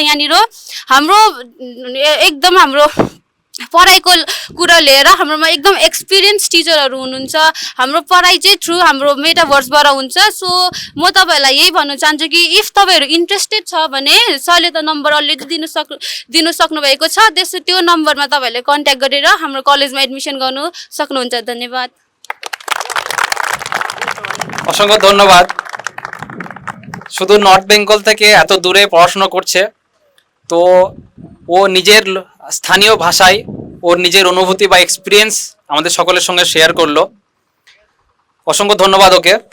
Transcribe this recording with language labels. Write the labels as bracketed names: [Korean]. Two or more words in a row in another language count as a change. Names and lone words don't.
[Nepali] यहाँनिर हाम्रो एकदम हाम्रो पढाइको कुरा लिएर हाम्रोमा एकदम एक्सपिरियन्स टिचरहरू हुनुहुन्छ। हाम्रो पढाइ चाहिँ थ्रु हाम्रो मेटाभर्सबाट हुन्छ। सो म तपाईँहरूलाई यही भन्न चाहन्छु कि इफ तपाईँहरू इन्ट्रेस्टेड छ भने सरले त नम्बर अलरेडी दिनु सक्नुभएको छ, त्यसो त्यो नम्बरमा तपाईँहरूले कन्ट्याक्ट गरेर हाम्रो कलेजमा एडमिसन गर्नु सक्नुहुन्छ। धन्यवाद। [Bangla] অসংখ্য ধন্যবাদ। শুধু নর্থ বেঙ্গল থেকে এত দূরে পড়াশোনা করছে, তো ও নিজের স্থানীয় ভাষায় ওর নিজের অনুভূতি বা এক্সপিরিয়েন্স আমাদের সকলের সঙ্গে শেয়ার করলো। অসংখ্য ধন্যবাদ ওকে।